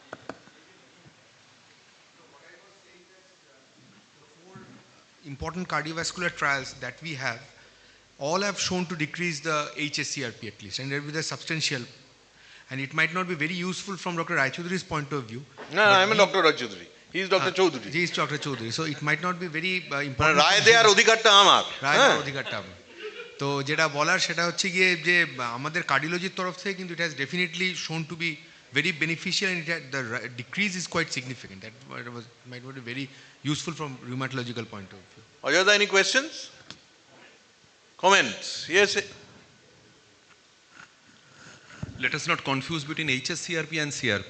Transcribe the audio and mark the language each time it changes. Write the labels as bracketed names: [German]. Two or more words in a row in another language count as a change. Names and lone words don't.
[English] Important cardiovascular trials that we have, all have shown to decrease the HSCRP at least, and there will be a substantial, and it might not be very useful from Dr. Raichaudhuri's point of view. No, I'm a Dr. Raichaudhuri. He is Dr. Chaudhuri. He is Dr. Chaudhuri. So it might not be very important. [Bangla] রায় দেওয়ার অধিকারটা আমার. রায় দেওয়ার অধিকারটা আমার. তো যেটা বলার সেটা হচ্ছে গিয়ে যে আমাদের কার্ডিওলজির তরফ থেকে কিন্তু [English] it has definitely shown to be very beneficial, and the decrease is quite significant. That might be very useful from rheumatological point of view. Ajada, any questions? Comments? Yes. Let us not confuse between HSCRP and CRP.